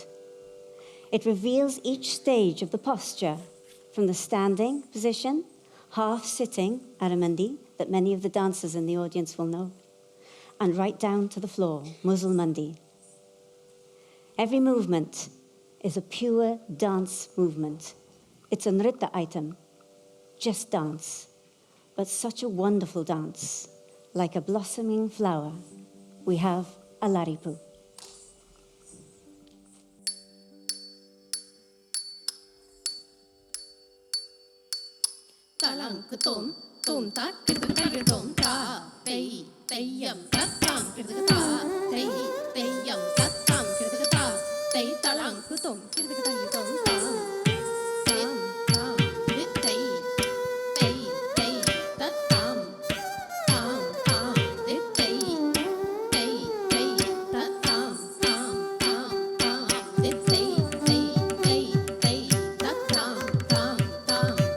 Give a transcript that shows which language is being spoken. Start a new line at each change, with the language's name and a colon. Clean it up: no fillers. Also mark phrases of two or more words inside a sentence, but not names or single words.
English: It reveals each stage of the posture, from the standing position, half sitting, aramandi, that many of the dancers in the audience will know, and right down to the floor, musulmandi. Every movement is a pure dance movement. It's a nritta item, just dance, but such a wonderful dance, like a blossoming flower. We have Alaripu. Talang kutum, tum tak kita tum ta, tei teyam tatam kita ta, teyam tatam kita ta, tei talang kutum kita tum ta, tam tam tei tatam, tam tam tei tatam, tam tam tei tatam, tam tam.